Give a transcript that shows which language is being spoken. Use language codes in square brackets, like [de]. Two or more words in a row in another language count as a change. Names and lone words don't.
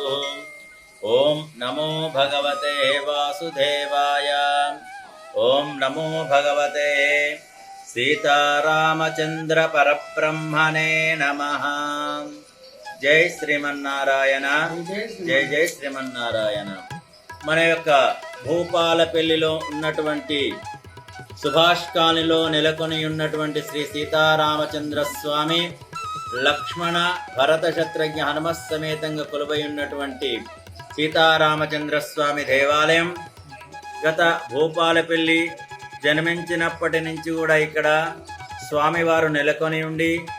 [sa] ओम नमो भगवते वासुदेवाय। ओम नमो भगवते सीतारामचंद्र परब्रह्मणे नमः। जय श्रीमन्नारायण, जय जय श्रीमन्नारायण। [te] మన యొక్క భూపాలపల్లిలో ఉన్నటువంటి సుభాష్ కాలనీలో నెలకొని ఉన్నటువంటి శ్రీ సీతారామచంద్ర స్వామి లక్ష్మణ భరత శత్రుఘ్న హనుమత్ సమేతంగా కొలువై ఉన్నటువంటి సీతారామచంద్ర స్వామి దేవాలయం గత భూపాలపల్లి జన్మించినప్పటి నుంచి కూడా ఇక్కడ స్వామివారు నెలకొని ఉండి